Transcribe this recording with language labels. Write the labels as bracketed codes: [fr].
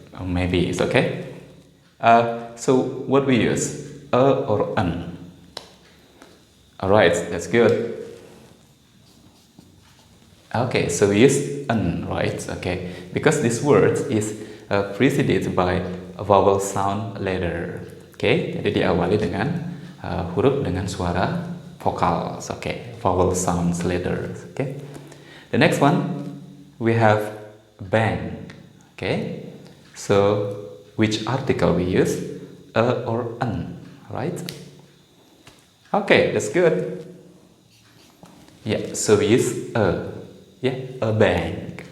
[en] Or maybe it's okay. So what we use, a or an? Alright, that's good. Okay, so we use an, right? Okay, because this word is preceded by a vowel sound letter. [id] Okay, jadi diawali dengan huruf dengan suara vokal. [en] Okay, vowel sounds letters. Okay, the next one we have bang. Okay, so which article we use, a or an, right? Okay, that's good. Yeah, so we use a, a bang.